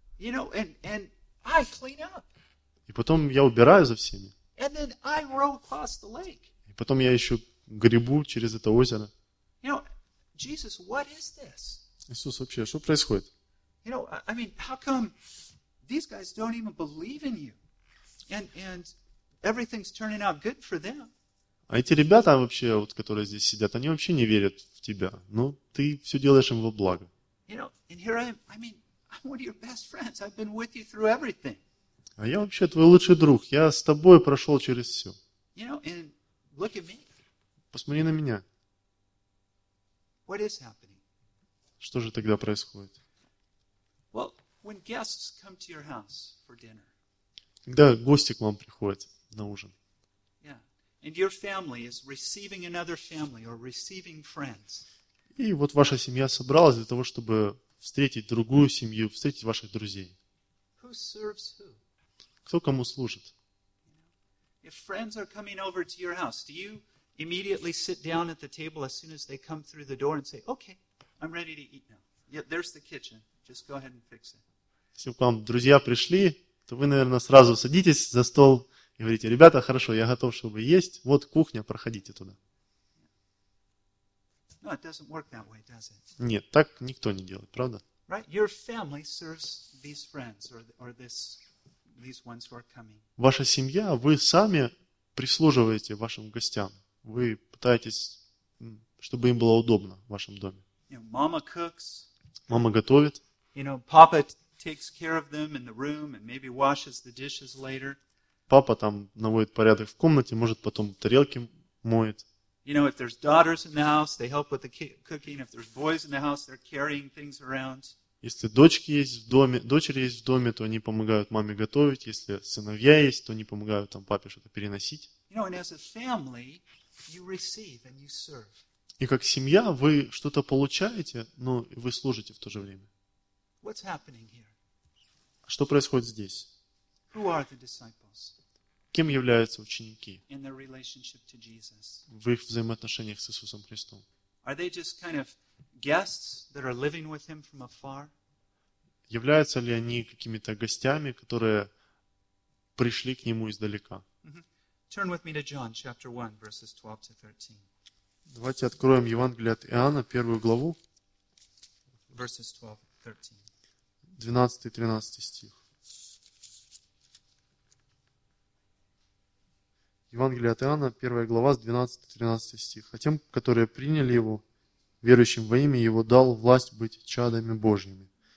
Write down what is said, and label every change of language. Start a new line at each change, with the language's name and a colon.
English: You know, and I clean up.
Russian: И потом я убираю за всеми.
English: And then I row across the lake.
Russian: И потом я еще гребу через это озеро.
English: You know, Jesus, what is this?
Russian: Иисус, вообще, что происходит?
English: You know, I mean, how come these guys don't even believe in you? And everything's turning out good for them.
Russian: А эти ребята вообще, вот, которые здесь сидят, они вообще не верят в тебя. Но ты все делаешь им во благо. А я вообще твой лучший друг. Я с тобой прошел через все.
English: You know, and look at me.
Russian: Посмотри на меня.
English: What is happening?
Russian: Что же тогда происходит?
English: Well, when guests come to your house for dinner.
Russian: Когда гости к вам приходят на ужин.
English: And your family is receiving another family or receiving friends.
Russian: И вот ваша семья собралась для того, чтобы встретить другую семью, встретить ваших друзей.
English: Who serves who?
Russian: Кто кому служит?
English: If friends are coming over to your house, do you immediately sit down at the table as soon as they come through the door and say, "Okay, I'm ready to eat now. Yeah, there's the kitchen. Just go ahead and fix it."
Russian: Если к вам друзья пришли, то вы, наверное, сразу садитесь за стол. И говорите, ребята, хорошо, я готов, чтобы есть. Вот кухня, проходите туда.
English: No, it doesn't work that way, does it?
Russian: Нет, так никто не делает, правда?
English: Right? Your family serves these friends or this, these ones who are coming.
Russian: Ваша семья, вы сами прислуживаете вашим гостям. Вы пытаетесь, чтобы им было удобно в вашем доме.
English: You know, mama cooks.
Russian: Мама готовит.
English: You know, papa takes care of them in the room and maybe washes the dishes later.
Russian: Папа там наводит порядок в комнате, может, потом тарелки моет.
English: You know, if there's daughters in the house, they help with the cooking. If there's boys in the house, they're carrying things around.
Russian: Если дочки есть в доме, дочери есть в доме, то они помогают маме готовить. Если сыновья есть, то они помогают там папе что-то переносить.
English: You know, and as a family, you receive and you serve.
Russian: И как семья вы что-то получаете, но вы служите в то же время.
English: What's happening here?
Russian: Что происходит здесь?
English: Who are the disciples?
Russian: Кем являются ученики?
English: In their relationship to Jesus.
Russian: В их взаимоотношениях с Иисусом Христом.
English: Are they just kind of guests that are living with him from afar?
Russian: Являются ли они какими-то гостями, которые пришли к нему издалека? Mm-hmm.
English: Turn with me to John chapter 1 verses 12 to 13.
Russian: Давайте откроем Евангелие от Иоанна, первую главу.
English: Verses 12-13.
Russian: 12-13 стих. Евангелие от Иоанна, 1 глава, с 12-13 стих. «А тем, которые приняли Его, верующим во имя Его, дал власть быть чадами Божьими,